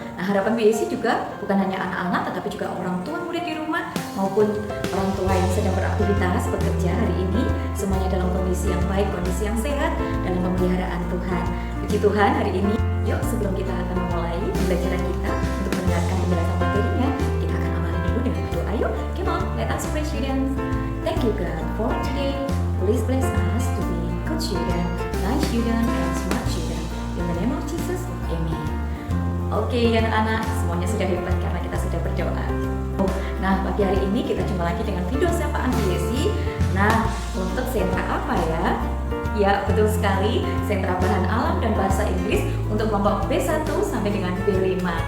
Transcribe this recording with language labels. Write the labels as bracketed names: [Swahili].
[Indonesian] Nah, harapan BSC juga bukan hanya anak-anak, tetapi juga orang tua murid di rumah maupun orang tua yang sedang beraktivitas bekerja hari ini, semuanya dalam kondisi yang baik, kondisi yang sehat, dalam pemeliharaan Tuhan. Puji Tuhan hari ini. Yuk, sebelum kita akan memulai pembelajaran kita untuk mendengarkan penjelasan materinya, kita akan awali dulu dengan berdoa. Yuk, [English] come on, let us pray, students. Thank you God for today. Please bless us to be good children, nice children, and smart children. In the name of Jesus, Amen. [Indonesian] Oke, anak-anak, semuanya sudah hebat karena kita sudah berdoa. Nah, pagi hari ini kita jumpa lagi dengan video sapaan BSC. Nah, untuk sentra apa ya? Ya, betul sekali, sentra bahan alam dan bahasa Inggris untuk kelompok B1 sampai dengan B5.